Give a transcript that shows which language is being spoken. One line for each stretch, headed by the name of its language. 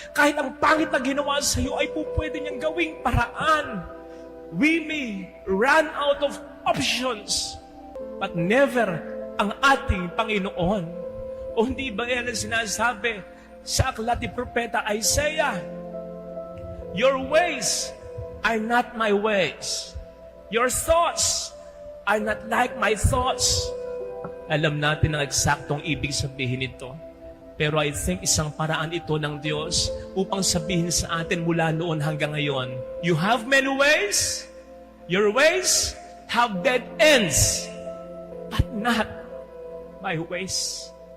Filipino: Kahit ang pangit na ginawa sa iyo ay pwede niyang gawing paraan.
English: We may run out of options, but never
Filipino: ang ating Panginoon. O hindi ba yan ang sinasabi sa aklat ni Propeta Isaiah?
English: Your ways are not my ways. Your thoughts are not like my thoughts.
Filipino: Alam natin ang eksaktong ibig sabihin nito. Pero I think isang paraan ito ng Diyos upang sabihin sa atin mula noon hanggang ngayon,
English: you have many ways, your ways have dead ends, but not my ways.